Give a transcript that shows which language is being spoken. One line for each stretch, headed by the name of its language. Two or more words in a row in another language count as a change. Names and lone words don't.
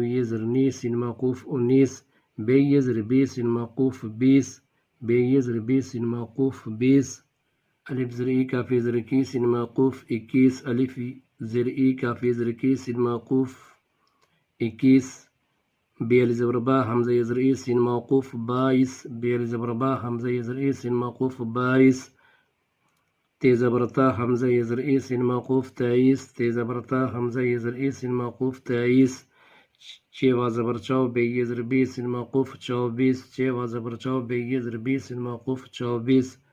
Urdu: یہ زرنی سین موقوف انیس، بے یہ زر بیس سین موقوف بیس، بے یہ زر بیس سین موقوف بیس، الف زر ای کافی زر کی سین موقوف اکیس، الف زر ای کافی زر کی سین موقوف اکیس، بے علی زبر با حمزہ یزر ای سین موقوف بائیس، بے علی زبر با حمزہ یزر ای سین موقوف بائیس، تے زبرتا حمزہ یزر ای سین موقوف تیئیس، تے زبرتا حمزہ یزر ای سین موقوف تیئیس، چے وا زبر چو بے یزر بی سین موقوف چوبیس، چے وا زبر چو بے یزر بی سین موقوف چوبیس،